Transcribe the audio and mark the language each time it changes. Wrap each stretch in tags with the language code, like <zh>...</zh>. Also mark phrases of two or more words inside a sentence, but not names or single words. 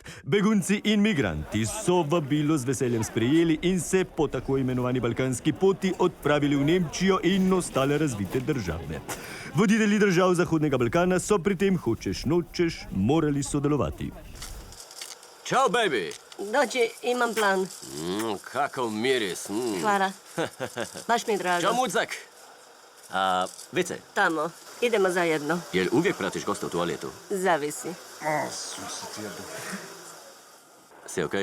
<sl>Begunci in migranti so vabilo z veseljem sprejeli in se po tako imenovani balkanski poti odpravili v Nemčijo in ostale razvite države. Voditelji držav Zahodnega Balkana so pri tem hočeš nočeš morali sodelovati.</sl> <hr>Čau, baby! Dođi, imam plan. Kakav miris. Hvala. Baš mi je drago. Čau, mucak! Vice, Tamo. Idemo zajedno. jel uvijek pratiš gosta u toaletu? Zavisi. Si okej?</hr>